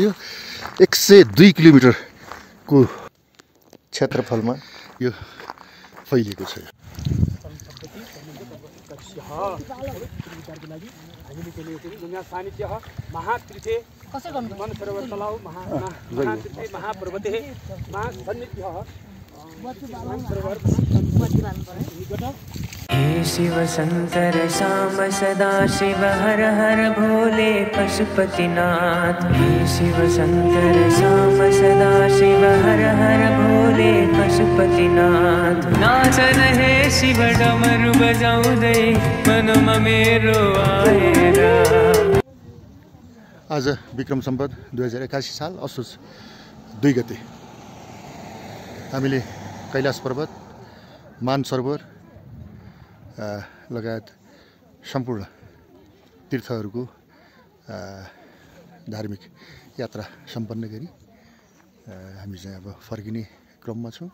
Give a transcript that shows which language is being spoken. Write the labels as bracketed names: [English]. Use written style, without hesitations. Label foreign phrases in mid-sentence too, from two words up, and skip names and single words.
[Nepali] यो 102 किलोमिटरको क्षेत्रफलमा यो फैलिएको छ। [Sanskrit] महातीर्थे मनसरोवर तलाउ महापर्वते महासन्निध्य [Nepali] हे शिव शंकर श्याम सदा शिव हर हर भोले पशुपतिनाथ। हे शिव शंकर श्याम सदा शिव हर हर भोले पशुपतिनाथ। नाचन हे शिव डमरू बजाउँदै मनमा मेरो आएर। आज विक्रम सम्वत 2081 साल असोज 2 गते हामीले कैलाश पर्वत, मानसरोवर लगायत सम्पूर्ण तीर्थहरूको धार्मिक यात्रा सम्पन्न गरी हामी चाहिँ अब फर्किने क्रममा छौँ।